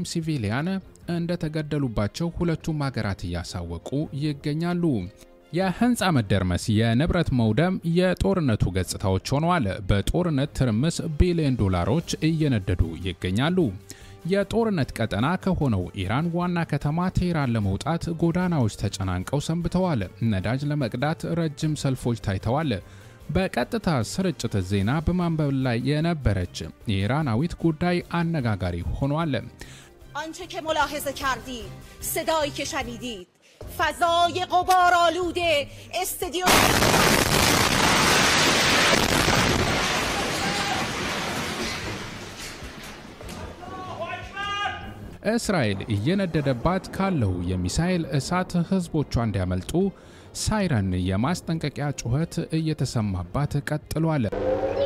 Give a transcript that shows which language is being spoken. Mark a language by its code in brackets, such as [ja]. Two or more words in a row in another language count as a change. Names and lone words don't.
[am] ሲቪሊያን እንደተገደሉባቸው ሁለቱም ሀገራት ያሳወቁ ይገኛሉ። የህንፃ መደርመስ፣ የንብረት መውደም የጦርነቱ ገጽታዎች ሆነዋል። በጦርነት ትርምስ ቢሊዮን ዶላሮች እየነደዱ ይገኛሉ። የጦርነት ቀጠና ከሆነው ኢራን ዋና ከተማ ቴህራን ለመውጣት ጎዳናዎች ተጨናንቀው ሰንብተዋል። ነዳጅ ለመቅዳት ረጅም ሰልፎች ታይተዋል። በቀጥታ ስርጭት ዜና በማንበብ ላይ የነበረች የኢራናዊት ጉዳይ አነጋጋሪ ሆኗል። [fa] آنچه که ملاحظه کردید صدایی که شنیدید فضای غبارآلوده استودیو [am] እስራኤል እየነደደባት ካለው የሚሳኤል እሳት ህዝቦቿ እንዲያመልጡ ሳይረን የማስጠንቀቂያ ጩኸት እየተሰማባት ቀጥሏል።